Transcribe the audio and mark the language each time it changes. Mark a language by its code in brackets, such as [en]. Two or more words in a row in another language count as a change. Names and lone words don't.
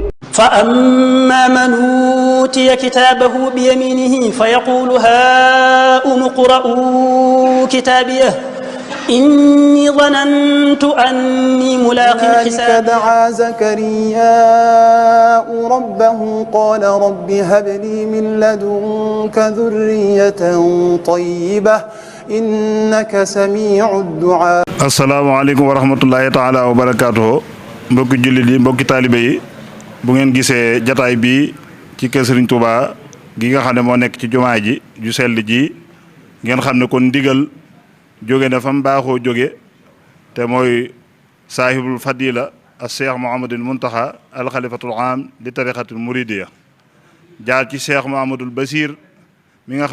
[ar] فأما من أوتي كتابه بيمينه فيقول هاؤم اقرءوا كتابيه إني ظننت أني ملاق حسابيه. دعا زكرياء ربه قال رب هب لي من لدنك ذرية طيبة إنك سميع الدعاء. السلام عليكم ورحمة الله تعالى وبركاته [wo] mbokki jullit yi mbokki taalibe yi bu ngeen gisee jataay bi ci kër Serigne Touba gi nga xam ne moo nekk ci jumaa ji ju sell ji ngeen xam ne kon ndigal jóge na fa mu baaxoo jóge te mooy [ar] صاحب الفضيلة [wo] al cheikh Mouhamadul Muntaxa [ar] الخليفة العام للطريقة المريدية [wo] jaar ci cheikh Mouhamadul Basir mi nga